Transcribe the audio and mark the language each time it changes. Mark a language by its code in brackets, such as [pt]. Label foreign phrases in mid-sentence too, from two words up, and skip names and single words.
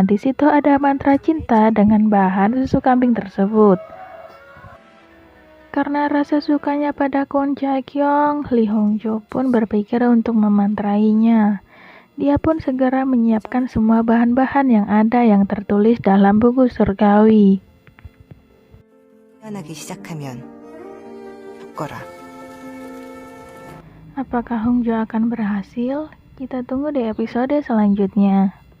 [id] Di situ ada mantra cinta dengan bahan susu kambing tersebut. Karena rasa sukanya pada Kwon Jae-gyeong, Lee Hongjo pun berpikir untuk memantrainya. Dia pun segera menyiapkan semua bahan-bahan yang ada yang tertulis dalam buku surgawi. [ko] 태어나기 시작하면 겪어라. [id] Apakah Hongjo akan berhasil? Kita tunggu di episode selanjutnya.